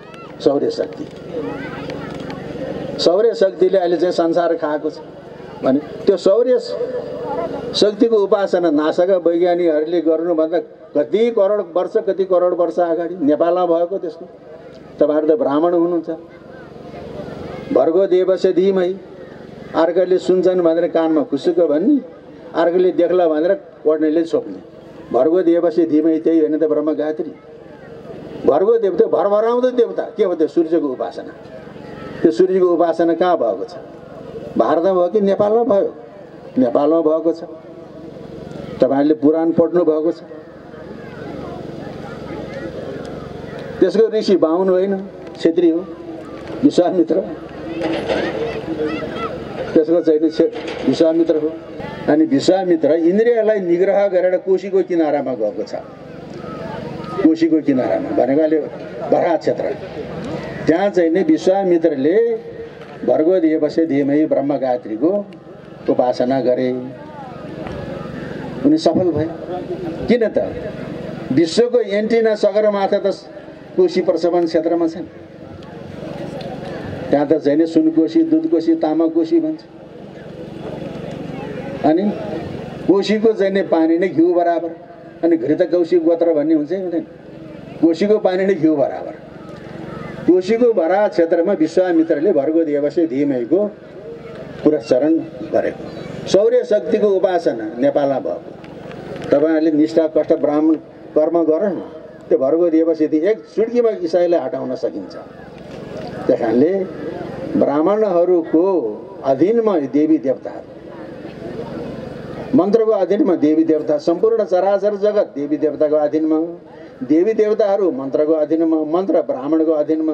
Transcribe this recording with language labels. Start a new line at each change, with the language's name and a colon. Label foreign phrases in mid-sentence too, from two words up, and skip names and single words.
Nepali: सौर्य शक्तिले अहिले चाहिँ संसार खाएको छ। भने त्यो सौर्य शक्तिको उपासना नासाका वैज्ञानिकहरूले गर्नुभन्दा कति करोड वर्ष अगाडि नेपालमा भएको त्यसको। तपाईँहरू त ब्राह्मण हुनुहुन्छ।
Sanskrit: भर्गो देवस्य धीमहि,
Nepali: अर्कोले सुन्छन् भनेर कानमा खुसुक भन्ने, अर्कोले देख्ला भनेर पढ्नेले छोप्ने।
Sanskrit: भर्गो देवस्य धीमहि
Nepali: त्यही होइन त ब्रह्मगायत्री। भर्गो देवता भरभराउँदो देवता के हो? त्यो सूर्यको उपासना। त्यो सूर्यको उपासना कहाँ भएको छ? भारतमा भयो कि नेपालमा भयो? नेपालमा भएको छ। तपाईँहरूले पुराण पढ्नु भएको छ। त्यसको ऋषि बाहुन होइन, क्षेत्री हो, विश्वामित्र। त्यसको चाहिँ विश्वामित्र हो। अनि विश्वामित्र इन्द्रियलाई निग्रह गरेर कोशीको किनारामा गएको छ। कोशीको किनारामा भनेको अहिले बराह क्षेत्र। त्यहाँ चाहिँ नि विश्वामित्रले
Sanskrit: भर्गो देवस्य धीमहि
Nepali: ब्रह्मगायत्रीको उपासना गरे, उनी सफल भए। किन त विश्वको एन्टिना सगरमाथा त कोशी प्रशोभन क्षेत्रमा छन्। त्यहाँ त छैन सुनकोशी, दुधकोशी, तामाकोशी भन्छ। अनि कोशीको चाहिँ पानी नै घिउ बराबर। अनि घृत कौशी गोत्र भन्ने हुन्छ हुँदैन? कोशीको पानी नै घिउ बराबर। कोशीको भरा क्षेत्रमा विश्वामित्रले
Sanskrit: भर्गो देवस्य धीमहिको
Nepali: पुरस्चरण गरेको। सौर्य शक्तिको उपासना नेपालमा भएको। तपाईँहरूले निष्ठा कष्ट ब्राह्मण कर्म गरौँ न, त्यो
Sanskrit: भर्गो देवस्य
Nepali: एक चुड्कीमा इसाईलाई हटाउन सकिन्छ। त्यस कारणले ब्राह्मणहरूको अधीनमा देवी देवताहरू, मन्त्रको अधीनमा देवी देवता, सम्पूर्ण चराचर जगत देवी देवताको अधीनमा, देवी देवताहरू मन्त्रको अधीनमा, मन्त्र ब्राह्मणको अधीनमा।